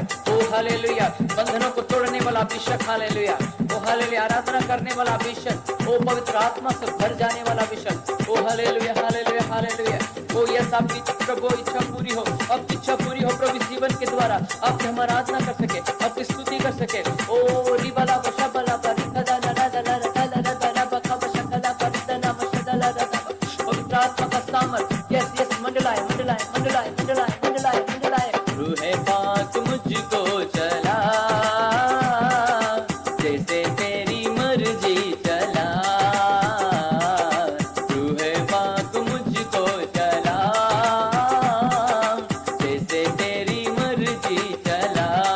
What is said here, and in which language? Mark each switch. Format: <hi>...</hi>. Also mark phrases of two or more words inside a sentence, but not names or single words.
<hi>ओ हालेलुया, बंधनों को तोड़ने वाला अभिषेक। हालेलुया, ओ हालेलुया, आराधना करने वाला अभिषेक। ओ पवित्र आत्मा से भर जाने वाला अभिषेक। ओ हालेलुया हालेलुया हालेलुया। ओ यस, आपकी प्रभु इच्छा पूरी हो, आपकी इच्छा पूरी हो प्रभु जीवन के द्वारा, आप हम आराधना कर सके, आपकी स्तुति कर सके। ओ रिबला बशबला परिकदा नदा दला दला दला बका बशकला परिदना मशदला दला। पवित्र आत्मा का सामर्थ यस यस मंडलाए मंडलाए मंडलाए मंडलाए मंडलाए मंडलाए। रूह पाक मुझको चला, जैसे तेरी मर्जी चला। रूह पाक मुझको चला, जैसे तेरी मर्जी चला।</hi>